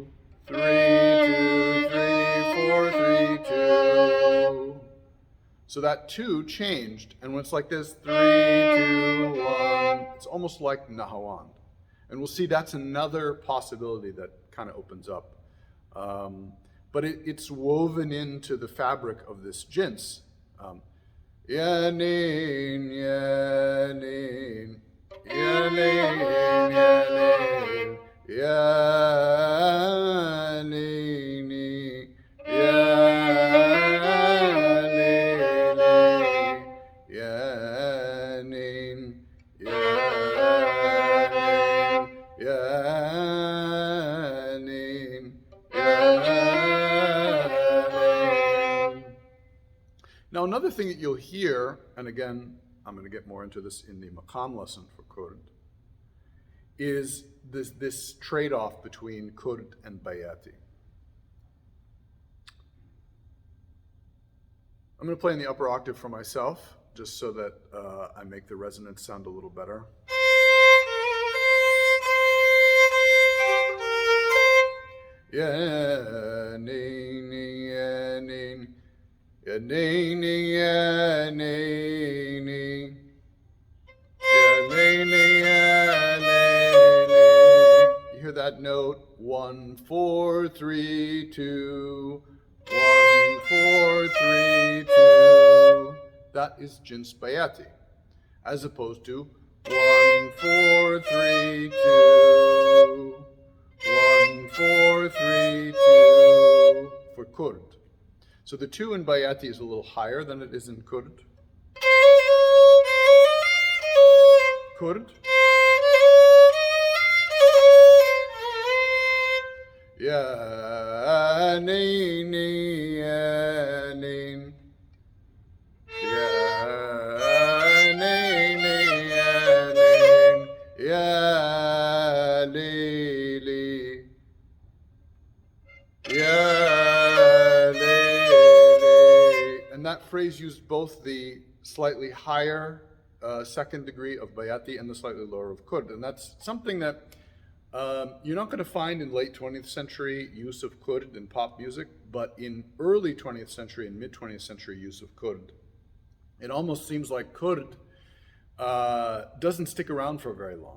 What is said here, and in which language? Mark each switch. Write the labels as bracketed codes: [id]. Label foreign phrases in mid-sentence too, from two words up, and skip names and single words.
[en] 3, 2, 3, 4, 3, 2. So that 2 changed, and when it's like this, 3, 2, 1, it's almost like Nahawand. And we'll see that's another possibility that kind of opens up. But it's woven into the fabric of this Jins. Ya nin, ya nin, ya nin, ya nin, ya nin, ya nin, ya nin, ya nin, Now another thing that you'll hear, and again, I'm going to get more into this in the Maqam lesson for Kurd, is this trade-off between Kurd and Bayati. I'm going to play in the upper octave for myself, just so that I make the resonance sound a little better. Ya nin, ya nin, ya nin, ya nin, ya that note. 1, 4, 3, 2. 1, 4, 3, 2. That is Jins Bayati, as opposed to 1, 4, 3, 2. 1, 4, 3, 2 for Kurd. So the 2 in Bayati is a little higher than it is in Kurd. Kurd. [ar] Ya neyni ya neyn. Ya neyni ya neyn. Ya lili. Ya lili. [en] And that phrase used both the slightly higher second degree of Bayati and the slightly lower of Kurd. And that's something that you're not going to find in late 20th century use of Kurd in pop music, but in early 20th century and mid 20th century use of Kurd, it almost seems like Kurd doesn't stick around for very long.